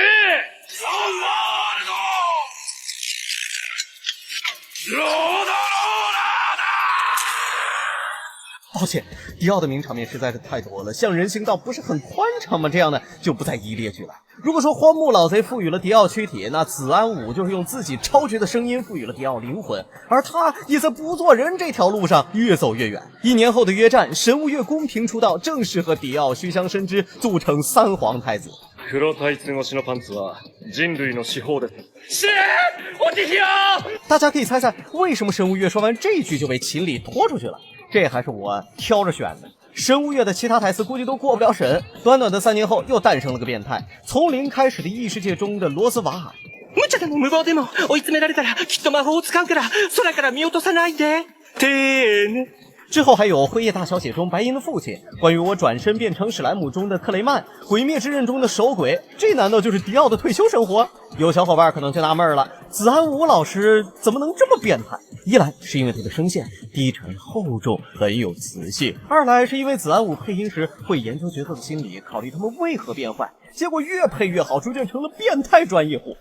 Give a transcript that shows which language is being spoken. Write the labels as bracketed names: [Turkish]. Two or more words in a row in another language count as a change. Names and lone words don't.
[Chinese] 抱歉，迪奥的名场面实在是太多了，像人行道不是很宽敞吗？这样的就不再一一列举了。如果说荒木老贼赋予了迪奥躯体，那子安武就是用自己超绝的声音赋予了迪奥灵魂，而他也在不做人这条路上越走越远。1年后的约战，神无月公平出道，正式和迪奥、虚香深知组成三皇太子。 [Japanese] 黒タイツ越しのパンツは人類の至宝です。 [Chinese] 我的天！大家可以猜猜，为什么神无月说完这句就被秦理拖出去了？这还是我挑着选的。神无月的其他台词估计都过不了审。短短的3年後，又诞生了个变态，从零开始的异世界中的罗斯瓦尔。 [Japanese] 無茶でも無謀でも追い詰められたらきっと魔法を使うから空から見落とさないで。 [Chinese] 之后还有《辉夜大小姐》中白银的父亲，关于我转身变成史莱姆中的克雷曼，毁灭之刃中的守鬼，这难道就是迪奥的退休生活？有小伙伴可能就纳闷了，子安武老师怎么能这么变态？一来是因为他的声线低沉厚重，很有磁性；二来是因为子安武配音时会研究角色的心理，考虑他们为何变坏，结果越配越好，逐渐成了变态专业户。